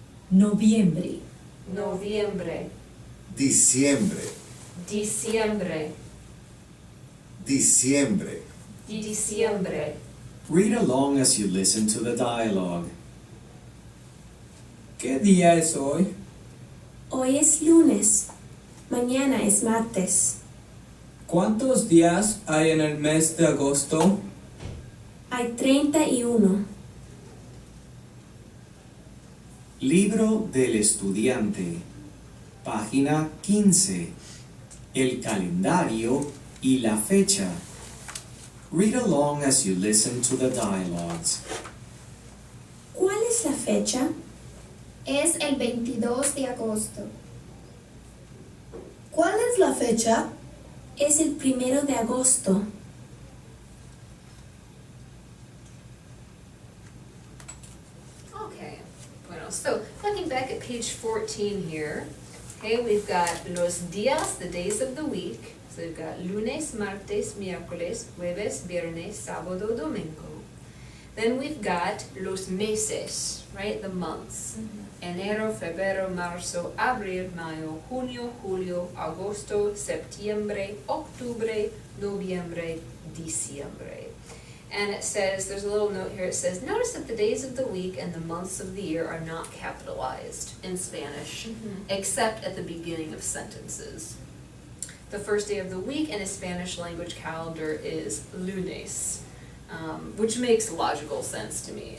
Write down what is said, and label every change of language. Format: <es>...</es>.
<es>noviembre, Noviembre. diciembre, Diciembre. diciembre. Diciembre.</es> <en>Read along as you listen to the dialogue.</en> <es>¿Qué día es hoy? Hoy es lunes, mañana es martes. ¿Cuántos días hay en el mes de agosto? Hay 31. Libro del estudiante, página 15, el calendario y la fecha. Read along as you listen to the dialogues. ¿Cuál es la fecha? Es el 22 de agosto. ¿Cuál es la fecha? Es el 1 de agosto.</es> <en>Okay. Bueno, so looking back at page 14 here, okay, we've got los días, the days of the week. So we've got</en> <es>lunes, martes, miércoles, jueves, viernes, sábado, domingo.</es> <en>Then we've got los meses, right, the months.</en> <es>Enero, febrero, marzo, abril, mayo, junio, julio, agosto, septiembre, octubre, noviembre, diciembre.</es> <en>And it says, there's a little note here, it says, notice that the days of the week and the months of the year are not capitalized in Spanish, except at the beginning of sentences. The first day of the week in a Spanish language calendar is lunes, which makes logical sense to me.</en>